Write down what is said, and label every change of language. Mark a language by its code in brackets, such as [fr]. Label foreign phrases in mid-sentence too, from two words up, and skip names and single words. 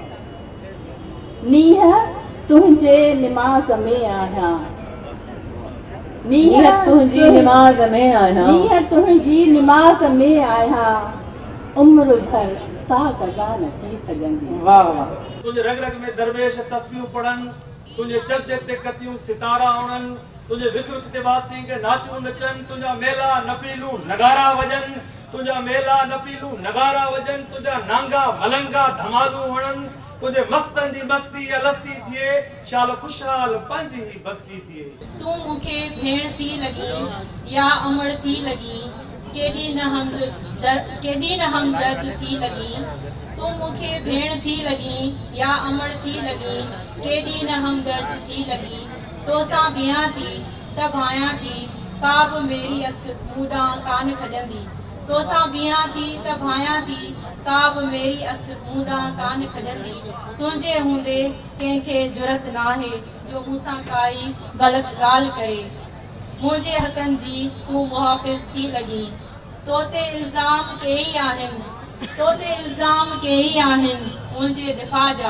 [sd] नीह तुंहिंजे निमाज़ में आहियां, नीह तुंहिंजी निमाज़ में आहियां, नीह तुंहिंजी निमाज़ में आहियां, उम्र भर सा कज़ा न थी सघंदी। वाह वाह। तुझे रग रग में दरवेश तस्बीहूं पढ़नि, तुझे जग जग ते कतियूं सितारा उणनि, तुझे विख विख ते वासी के नाचूं नचनि, तुझा मेला नफीलूं नगारा वजन, तुझा मेला नफीलूं नगारा वजन, तुझा नांगा मलंगा धमालूं हणनि, तुझे मस्तन जी मस्ती अलसी थिए, शाल खुशहाल पंहिंजी ही बस्ती थिए। तू मूंखे भेण थी लगी या अमड़ थी लगी, केॾी न हमदर्द थी लगी। तू मूंखे भेण थी लगी या अमड़ थी लगी, केॾी न हमदर्द थी लगी। तोसां बीहां थी त भायां थी, का बि मेरी अख मूंडां कान खजंदी। तोसां बीहां थी त भायां थी, का बि मेरी अख मूंडां कान खजंदी। तुंहिंजे हूंदे कंहिंखे जुरत नाहे जो मूंसां काई ग़लति ॻाल्हि करे। मुंहिंजे हक़नि जी तूं मुहाफ़िज़ थी लॻी। तो ते इल्ज़ाम कई आहिनि मुंहिंजे दिफ़ा जा।